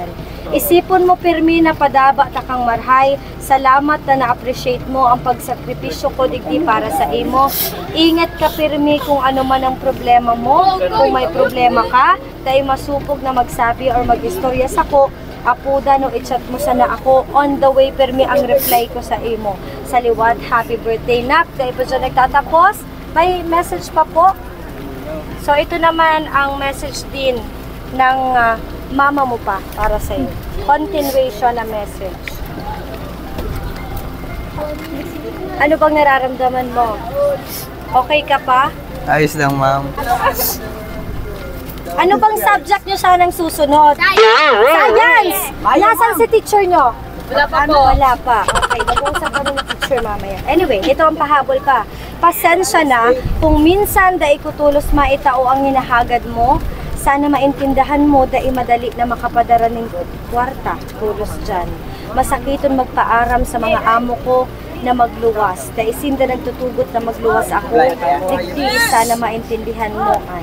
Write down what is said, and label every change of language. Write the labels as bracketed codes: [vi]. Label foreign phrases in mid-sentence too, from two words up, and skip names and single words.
[bik] Isipon mo pirmi na padaba ta kang marhay. Salamat na na-appreciate mo ang pagsakripisyo ko digdi para sa imo. Ingat ka pirmi kung ano man ang problema mo. Kung may problema ka, dai masupog na magsabi or mag-istorya sa ko. Apuda no i-chat mo sana ako. [en] On the way [bik] pirmi ang reply ko sa imo. Sa liwat, [en] happy birthday nak. [tl] Dahil po dyan nagtatapos, may message pa po. So ito naman ang message din ng mama mo pa para sa iyo. Continuation na message. Ano bang nararamdaman mo? Okay ka pa? Ayos lang, ma'am. Ano bang subject nyo sanang susunod? Science! Nasaan si teacher nyo? Wala pa po. Wala pa. Okay, mag-uusap kami ng teacher mamaya. Anyway, ito ang pahabol pa. [bik] Pasensya na kung minsan dai ko tulos maitao ang hinahagad mo. Sana maintindahan mo dai madali na makapadara ng kwarta tulos dyan. Masakiton magpaaram sa mga amo ko na magluwas. Dai sinda nagtutugot na magluwas ako. Digdi sana maintindihan mo an.